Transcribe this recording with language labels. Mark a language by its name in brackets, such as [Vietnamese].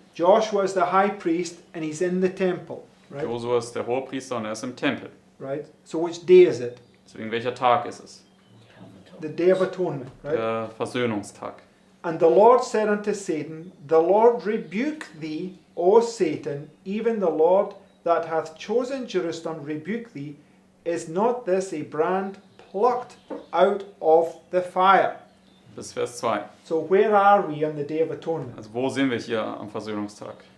[English] Joshua is the high priest and he's in the temple, right? [German] Josua ist der Hohepriester und er ist im Tempel. [English] Right. So which day is it? [German] Deswegen welcher Tag ist es? [English] The Day of Atonement, right? [German] Der Versöhnungstag. [English] "And the Lord said unto Satan, The Lord rebuke thee, O Satan, even the Lord that hath chosen Jerusalem rebuke thee? Is not this a brand plucked out of the fire? [German] Bis Vers 2. [English] So where are we on the Day of Atonement? [German] Also wo sind wir hier am Versöhnungstag?